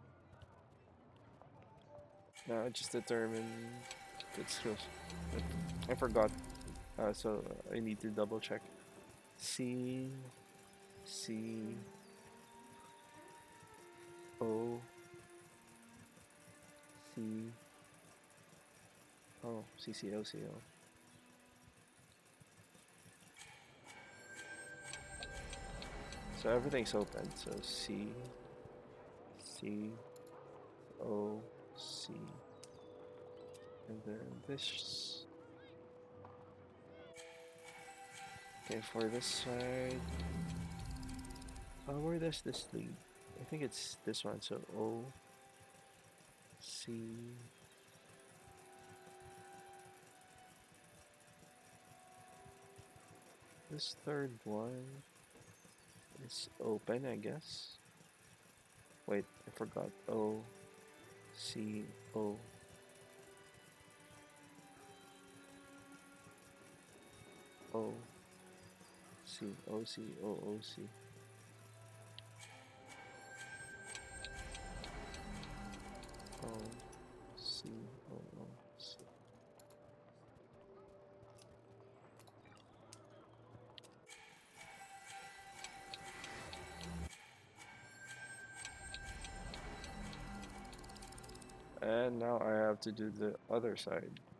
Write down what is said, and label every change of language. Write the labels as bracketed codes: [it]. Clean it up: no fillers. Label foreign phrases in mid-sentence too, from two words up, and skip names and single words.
[en] Now I just determined it's close. I forgot. So I need to double check. C C O C C C O C O. So everything's open. So C O C, and then this. Okay, for this side. Where does this lead? I think it's this one. So O C. This third one is open, I guess. Wait, I forgot. O C O O C O C O O C. O C O O C. And now I have to do the other side.